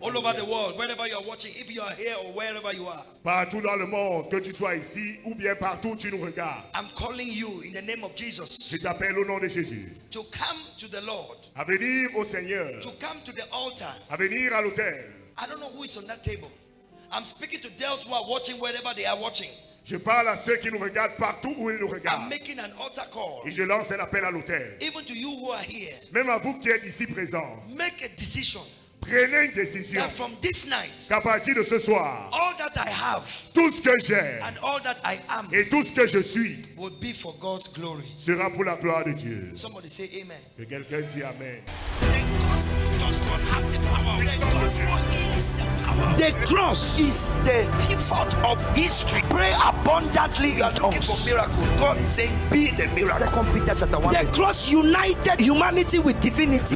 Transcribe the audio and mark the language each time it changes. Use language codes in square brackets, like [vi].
[en] All over the world, wherever you are watching, if you are here or wherever you are, [fr] Partout dans le monde, que tu sois ici ou bien partout où tu nous regardes. [en] I'm calling you in the name of Jesus [fr] Je t'appelle au nom de Jésus. [en] to come to the Lord, [fr] À venir au Seigneur. [en] to come to the altar. [fr] À venir à l'autel. [en] I don't know who is on that table. I'm speaking to those who are watching wherever they are watching. [fr] Je parle à ceux qui nous regardent partout où ils nous [en] I'm [fr] regardent. [en] making an altar call. [fr] Et je lance un appel à l'autel. [en] Even to you who are here, [fr] Même à vous qui êtes ici présents. [en] make a decision [fr] Prenez une décision. [en] that from this night, [fr] Qu'à partir de ce soir, [en] all that I have [fr] tout ce que j'ai [en] and all that I am [fr] et tout ce que je suis [en] will be for God's glory. [fr] sera pour la gloire de Dieu. [en] Somebody say amen. [fr] Que quelqu'un dise Amen. [en] The gospel does not have the power. The gospel is the power. The cross is the pivot of history. Pray abundantly in Looking for tongues. miracles. God is saying, be the miracle. 2 Peter chapter 1. The cross united humanity with divinity.